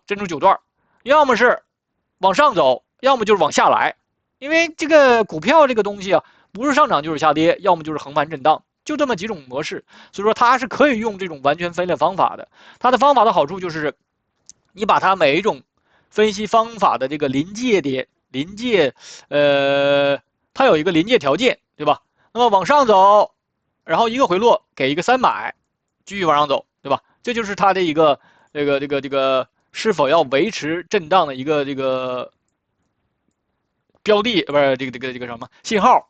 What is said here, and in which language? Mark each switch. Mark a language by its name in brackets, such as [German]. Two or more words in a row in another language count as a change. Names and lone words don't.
[Chinese] 震出9段，要麼是往上走，要麼就是往下來。因為這個股票這個東西啊，不是上漲就是下跌，要麼就是橫盤震盪。就這麼幾種模式，所以說它是可以用這種完全分類方法的。它的方法的好處就是，你把它每一種分析方法的這個臨界點、它有一個臨界條件，對吧？那麼往上走，然後一個回落給一個300，繼續往上走，對吧？這就是它的一個這個是否要維持震盪的一個這個標的，不是這個什麼信號。